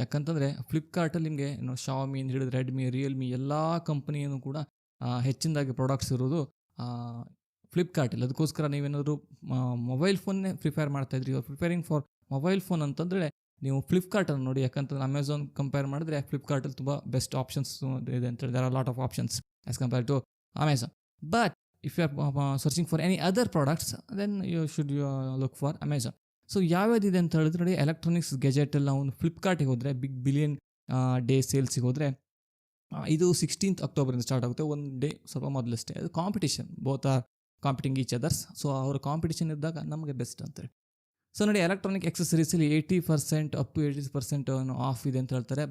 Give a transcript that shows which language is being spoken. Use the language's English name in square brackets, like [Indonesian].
[Kannada] ಯಾಕಂತಂದರೆ ಫ್ಲಿಪ್ಕಾರ್ಟಲ್ಲಿ ನಿಮಗೆ ಶಾಮಿ ಅಂತ ಹೇಳಿದ್ರೆ ರೆಡ್ಮಿ, ರಿಯಲ್ಮಿ ಎಲ್ಲ ಕಂಪ್ನಿಯೂ ಕೂಡ ಹೆಚ್ಚಿನದಾಗಿ ಪ್ರಾಡಕ್ಟ್ಸ್ ಇರೋದು ಫ್ಲಿಪ್ಕಾರ್ಟಲ್ಲಿ. ಅದಕ್ಕೋಸ್ಕರ ನೀವೇನಾದರೂ mobile ಫೋನ್ನೇ prefer ಮಾಡ್ತಾಯಿದ್ರಿ, [English] preferring for mobile phone [Kannada] ಅಂತಂದರೆ ನೀವು ಫ್ಲಿಪ್ಕಾರ್ಟನ್ನು ನೋಡಿ. ಯಾಕಂತಂದ್ರೆ ಅಮೆಝಾನ್ ಕಂಪೇರ್ ಮಾಡಿದ್ರೆ ಫ್ಲಿಪ್ಕಾರ್ಟಲ್ಲಿ ತುಂಬ ಬೆಸ್ಟ್ ಆಪ್ಷನ್ಸ್ ಇದೆ ಅಂತೇಳಿ. [English] There are lot of options as compare to Amazon. But if you are searching for any other products, then you should look for Amazon. [Kannada] So ಯಾವ್ಯಾವ್ದಿದೆ ಅಂತ ಹೇಳಿದ್ರೆ ನೋಡಿ, ಎಲೆಕ್ಟ್ರಾನಿಕ್ಸ್ ಗೆಜೆಟಲ್ಲಿ ನಾವು ಫ್ಲಿಪ್ಕಾರ್ಟಿಗೆ ಹೋದರೆ, ಬಿಗ್ ಬಿಲಿಯನ್ ಡೇ ಸೇಲ್ಸಿಗೆ ಹೋದರೆ ಇದು 16th October start ಆಗುತ್ತೆ. ಒಂದು day ಸ್ವಲ್ಪ ಮೊದಲಷ್ಟೇ. ಅದು competition, [English] Both are competing each others. [Kannada] So ಅವರ ಕಾಂಪಿಟೇಷನ್ ಇದ್ದಾಗ ನಮಗೆ ಬೆಸ್ಟ್ ಅಂತೇಳಿ. ಸೊ ನೋಡಿ, ಎಲೆಕ್ಟ್ರಾನಿಕ್ ಎಕ್ಸೆಸರೀಸಲ್ಲಿ 80% [English] up to 80% off [Kannada] ಇದೆ ಅಂತ ಹೇಳ್ತಾರೆ.